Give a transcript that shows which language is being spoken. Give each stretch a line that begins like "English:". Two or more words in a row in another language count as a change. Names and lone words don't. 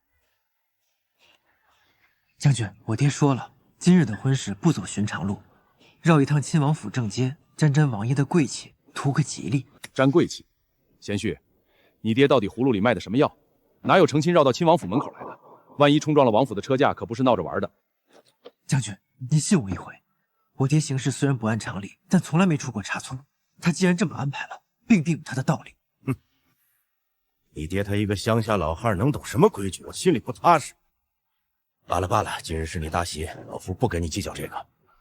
Chinese: 將軍，我爹說了，今日的婚事不走尋常路，繞一趟親王府正街，沾沾王爺的貴氣，圖個吉利。沾貴氣？賢婿，你爹到底葫蘆裡賣的什麼藥？哪有成親繞到親王府門口來的？萬一衝撞了王府的車架，可不是鬧着玩的。將軍，您信我一回，我爹行事雖然不按常理，但從來沒出過差錯。他既然這麼安排了，必定有他的道理。哼，你爹他一個鄉下老漢能懂什麼規矩？我心裡不踏實。罷了罷了，今日是你大喜，老夫不跟你計較這個。